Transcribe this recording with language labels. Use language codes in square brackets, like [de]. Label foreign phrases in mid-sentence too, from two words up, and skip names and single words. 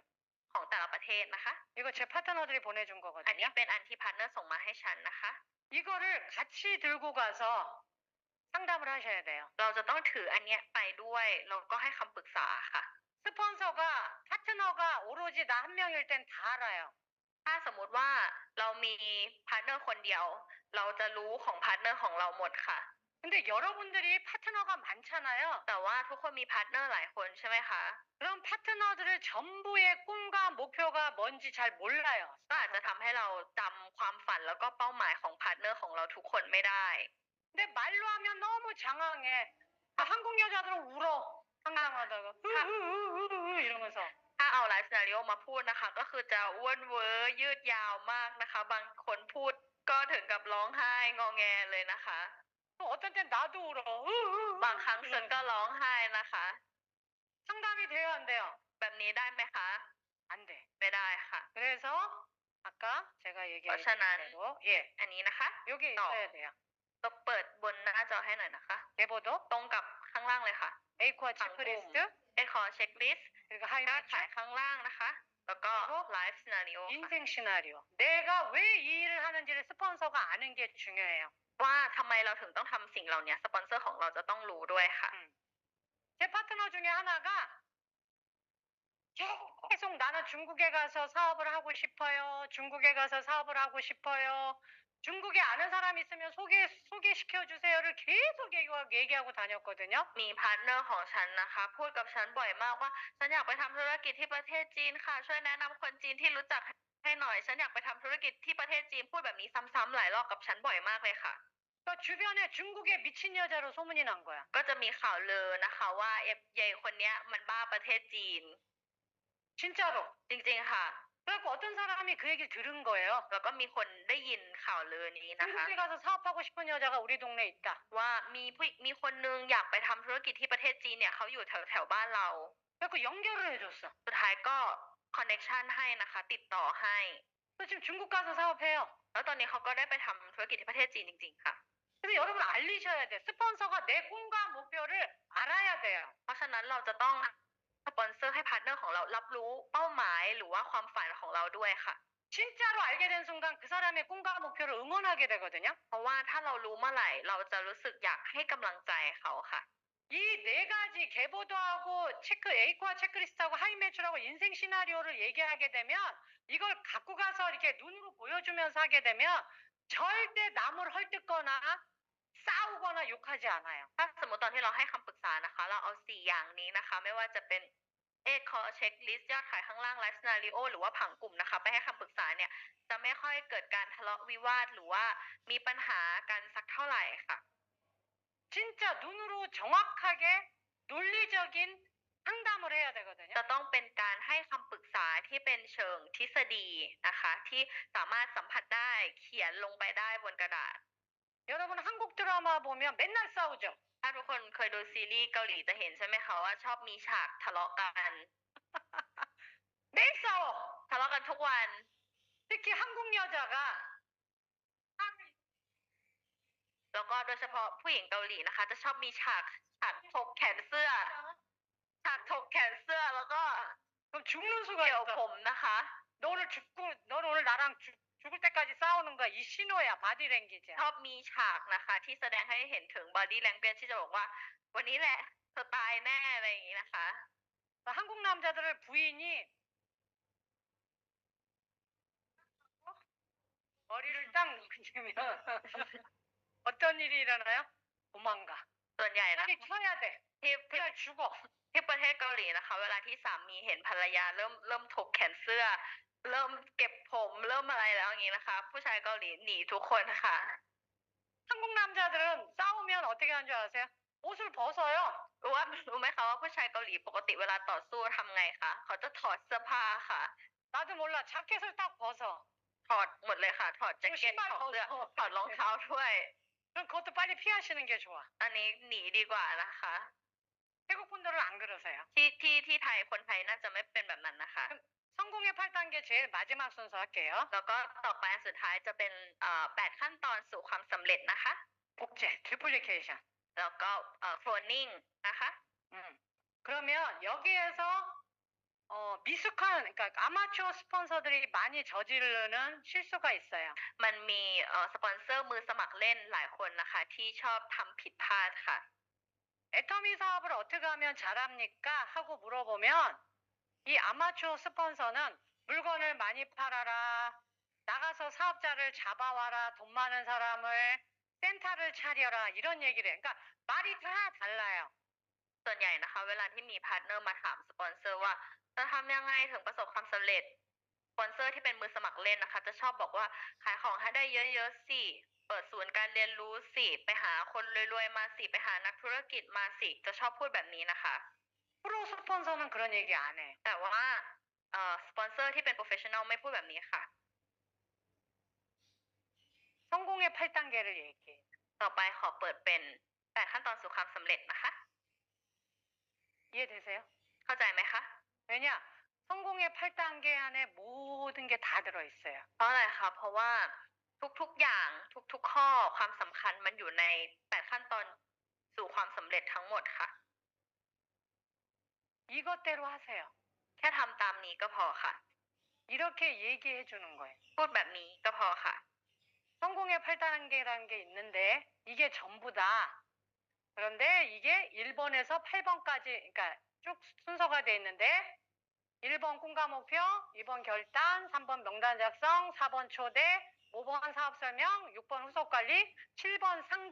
[th] ของแต่ละประเทศนะคะ [ko] 이거 제 파트너들이 보내준 [th] อันนี้ [ko] 거거든요. [th] เป็นอันที่พาร์ทเนอร์ส่งมาให้ฉันนะคะ [ko] 이거를 같이 들고 가서 상담을 하셔야 돼요. [th] เราจะต้องถืออันเนี้ยไปด้วยแล้วก็ให้คำปรึกษาค่ะ [ko] 스폰서가 파트너가 오로지 나 한 명일 땐 다 알아요. [th] ถ้าสมมุติว่าเรามีพาร์ทเนอร์คนเดียว เราจะรู้ของพาร์ทเนอร์ของเราหมดค่ะ [ko] 근데 여러분들이 파트너가 많잖아요. [th] แต่ว่าทุกคนมีพาร์ทเนอร์หลายคนใช่ไหมคะ [ko] 그럼 파트너들을 전부의 꿈과 목표가 뭔지 잘 몰라요. ก็อาจจะทำให้เราจำความฝันแล้วก็เป้าหมายของพาร์ทเนอร์ของเราทุกคนไม่ได้ 근데 말로 하면 너무 장황해. 한국 여자들은 울어. 상담하다가 이러면서. [th] ถ้าเอา [en] life scenario [th] มาพูดนะคะ ก็คือจะอ้วนเวอร์ยืดยาวมากนะคะ บางคนพูดก็ถึงกับร้องไห้งอแงเลยนะคะ [ko] 어떤 땐 나도 울어. [th] บางครั้งฉันก็ร้องไห้นะคะ [ko] 상담이 돼요, 안 돼요? [th] แบบนี้ได้ไหมคะ [ko] 안 돼. [th] ไม่ได้ค่ะ [ko] 그래서 아까 제가 얘기한 어쩌나. 대로 예, [th] อันนี้นะคะ [ko] 여기 어. 있어야 돼요. [th] ต้องเปิดบนหน้าจอให้หน่อยนะคะ [ko] 계보도, [th] ตรงกับข้างล่างเลยค่ะ [ko] 에이코아 방금. 체크리스트, [th] เอ็ดคอเช็คลิสต์ [ko] 그리고 [th] ยอด [ko] 하이매치, [th] ขายข้างล่างนะคะ แล้วก็ [en] life scenario [ko] 인생 시나리오. 내가 왜 이 일을 하는지를 스폰서가 아는 게 중요해요. [th] ว่าทำไมเราถึงต้องทำสิ่งเหล่านี้สปอนเซอร์ของเราจะต้องรู้ด้วยค่ะ [ko] 제 파트너 중에 하나가 계속 나는 중국에 가서 사업을 하고 싶어요. 중국에 가서 사업을 하고 싶어요. 중국에 아는 사람 있으면 소개시켜 주세요를 계속 얘기하고 다녔거든요. [th] มีพาร์ทเนอร์ของฉันนะคะ พูดกับฉันบ่อยมากว่าฉันอยากไปทำธุรกิจที่ประเทศจีนค่ะ ช่วยแนะนำคนจีนที่รู้จักให้หน่อย ฉันอยากไปทำธุรกิจที่ประเทศจีนพูดแบบนี้ซ้ำๆหลายรอบกับฉันบ่อยมากเลยค่ะ [ko] 그 주변에 중국의 미친 여자로 소문이 난 거야. [th] ก็จะมีข่าวลือนะคะว่าเอฟเยคนเนี้ยมันบ้าประเทศจีน [ko] 진짜로. [th] จริงๆค่ะ [ko] 그래서 어떤 사람이 그 얘기를 들은 거예요. [th] แล้วก็มีคนได้ยินข่าวลือนี้นะคะ [ko] 중국에 가서 사업하고 싶은 여자가 우리 동네에 있다. [th] ว่ามีคนนึงอยากไปทำธุรกิจที่ประเทศจีนเนี่ยเขาอยู่แถวบ้านเรา [ko] 그래서 연결을 해줬어. [th] สุดท้ายก็คอนเน็กชันให้นะคะ ติดต่อให้ [ko] 그래서 지금 중국 가서 사업해요. [th] แล้วตอนนี้เขาก็ได้ไปทำธุรกิจที่ประเทศจีนจริงๆค่ะ [ko] 그래서 여러분 알리셔야 돼. 스폰서가 내 꿈과 목표를 알아야 돼요. [th] เพราะฉะนั้นเราจะต้องสปอนเซอร์ให้พาร์ทเนอร์ของเรารับรู้เป้าหมายหรือว่าความฝันของเราด้วยค่ะ [ko] 진짜로 알게 된 순간 그 사람의 꿈과 목표를 응원하게 되거든요. [th] เพราะว่าถ้าเรารู้เมื่อไหร่เราจะรู้สึกอยากให้กำลังใจเขาค่ะ [ko] 이 네 가지 계보도하고 체크 A코아 체크리스트하고 하이매출하고 인생 시나리오를 얘기하게 되면 이걸 갖고 가서 이렇게 눈으로 보여주면서 하게 되면 절대 남을 헐뜯거나 싸우거나 욕하지 않아요. [th] ถ้าสมมติตอนที่เราให้คำปรึกษานะคะ เราเอา4อย่างนี้นะคะ ไม่ว่าจะเป็นคอเช็คลิสต์ยอดขายข้างล่าง [en] life scenario [th] หรือว่าผังกลุ่มนะคะ ไปให้คำปรึกษาเนี่ยจะไม่ค่อยเกิดการทะเลาะวิวาทหรือว่ามีปัญหากันสักเท่าไหร่ค่ะ [ko] 진짜 눈으로 정확하게 논리적인 상담을 해야 되거든요. [th] จะต้องเป็นการให้คำปรึกษาที่เป็นเชิงทฤษฎีนะคะ ที่สามารถสัมผัสได้เขียนลงไปได้บนกระดาษ [ko] 여러분 한국 드라마 보면 맨날 싸우죠. [th] ถ้าทุกคนเคยดูซีรีส์เกาหลีจะเห็นใช่ไหมคะว่าชอบมีฉากทะเลาะกัน [ko] 매일 싸워. [th] ทะเลาะกันทุกวัน [ko] 특히 한국 여자가 [th] แล้วก็โดยเฉพาะผู้หญิงเกาหลีนะคะ จะชอบมีฉากถกแขนเสื้อ ฉากถกแขนเสื้อแล้วก็ [ko] 그럼 죽는 수가 [th] เกี่ยวผ [ko] 있어. [th] มนะคะ [ko] 너는 오늘 나랑 죽을 때까지 싸우는 거야. 이 신호야. 바디랭귀지야. [th] ชอบมีฉากนะคะ ที่แสดงให้เห็นถึง [en] body language [th] ที่จะบอกว่า วันนี้แหละเธอตายแน่อะไรอย่างนี้นะคะ [ko] 한국 남자들을 부인이 머리를 딱 누르면 어떤 일이 일어나요? 도망가. [th] ส่วนใหญ่นะ [ko] 빨리 쳐야 돼. [th] ที่ [ko] 그냥 죽어. [th] ที่ประเทศเกาหลีนะคะ เวลาที่สามีเห็นภรรยาเริ่มถกแขนเสื้อ เริ่มเก็บผมเริ่มอะไรแล้วอย่างนี้นะคะ ผู้ชายเกาหลีหนีทุกคนค่ะ [ko] 한국 남자들은 싸우면 어떻게 하는 줄 아세요? 옷을 벗어요. [th] รู้ไหมคะว่าผู้ชายเกาหลีปกติเวลาต่อสู้ทำไงคะเขาจะถอดเสื้อผ้าค่ะ [ko] 나도 몰라. 자켓을 딱 벗어. [th] ถอดหมดเลยค่ะ ถอดแจ็คเก็ตถอดเสื้อถอดรองเท้าด้วย [ko] 그럼 그럼 그것도 빨리 피하시는 게 좋아. [th] อันนี้หนีดีกว่านะคะ [ko] 태국 분들은 안 그러세요. [th] ที่ไทยคนไทยน่าจะไม่เป็นแบบนั้นนะคะ [ko] 성공의 8단계 제일 마지막 순서 할게요. [th] แล้วก็ต่อไปอันสุดท้ายจะเป็น8 ขั้นตอนสู่ความสำเร็จนะคะ [ko] 복제, duplication. [th] แล้วก็cloning นะคะ [ko] 그러면 여기에서 미숙한 그러니까 아마추어 스폰서들이 많이 저지르는 실수가 있어요. [th] มันมีสปอนเซอร์มือสมัครเล่นหลายคนนะคะที่ชอบทำผิดพลาดค่ะ [ko] 애터미 사업을 어떻게 하면 잘합니까? 하고 물어보면 이 아마추어 스폰서는 물건을 많이 팔아라. 나가서 사업자를 잡아와라. 돈 많은 사람을 센터를 차려라. 이런 얘기를 해. 그러니까 말이 다 달라요. [th] ส่วนใหญ่นะคะเวลาที่มีพาร์ทเนอร์มาถามสปอนเซอร์ว่าจะทำยังไงถึงประสบความสำเร็จสปอนเซอร์ที่เป็นมือสมัครเล่นนะคะจะชอบบอกว่าขายของให้ได้เยอะๆสิเปิดศูนย์การเรียนรู้สิไปหาคนรวยๆมาสิไปหานักธุรกิจมาสิจะชอบพูดแบบนี้นะคะ [ko] 프로 스폰서는 그런 얘기 안 해. [th] แต่ว่าสปอนเซอร์ที่เป็นโปรเฟชชั่นอลไม่พูดแบบนี้ค่ะ [ko] 성공의 8단계를 얘기해. [th] ต่อไปขอเปิดเป็น8 ขั้นตอนสู่ความสำเร็จนะคะ [ko] 이해되세요? [th] เข้าใจไหมคะ [ko] 왜냐? 성공의 8단계 안에 모든 게 다 들어있어요. [th] เพราะอะไรคะเพราะว่าทุกๆอย่างทุกๆข้อความสำคัญมันอยู่ใน8 ขั้นตอนสู่ความสำเร็จทั้งหมดค่ะ [ko] 이것대로 하세요. [th] แค่ทำตามนี้ก็พอค่ะ [ko] 이렇게 얘기해 주는 거예요. [th] พูดแบบนี้ก็พอค่ะ [ko] 성공의 8단계라는 게 있는데 이게 전부다. 그런데 이게 1번에서 8번까지 그러니까 쭉 순서가 돼 있는데 1번 꿈과 목표, 2번 결단, 3번 명단 작성, 4번 초대, 5번 사업 설명, 6번 후속 관리, 7번 상담.